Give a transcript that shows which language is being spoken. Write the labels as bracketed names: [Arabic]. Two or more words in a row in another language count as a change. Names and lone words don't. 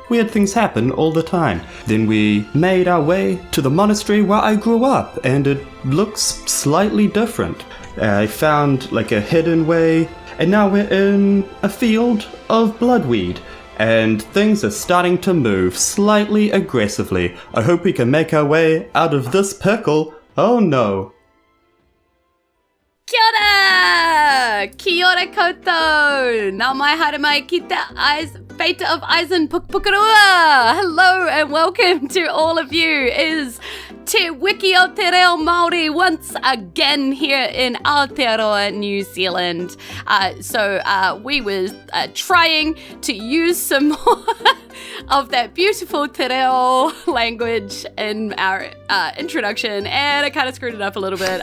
[English] Weird things happen all the time. Then we made our way to the monastery where I grew up, and it looks slightly different. I found like a hidden way, and now we're in a field of bloodweed. And things are starting to move slightly aggressively. I hope we can make our way out of this pickle. Oh no. [Māori] Kia ora! Kia ora koutou! Nā mai haere mai ki te Fate of Isen Pukaroa! [English] Hello and welcome to all of you. It is Te Wiki o Te Reo Māori once again here in Aotearoa, New Zealand. We were trying to use some more of that beautiful Te Reo language in our introduction, and I kind of screwed it up a little bit.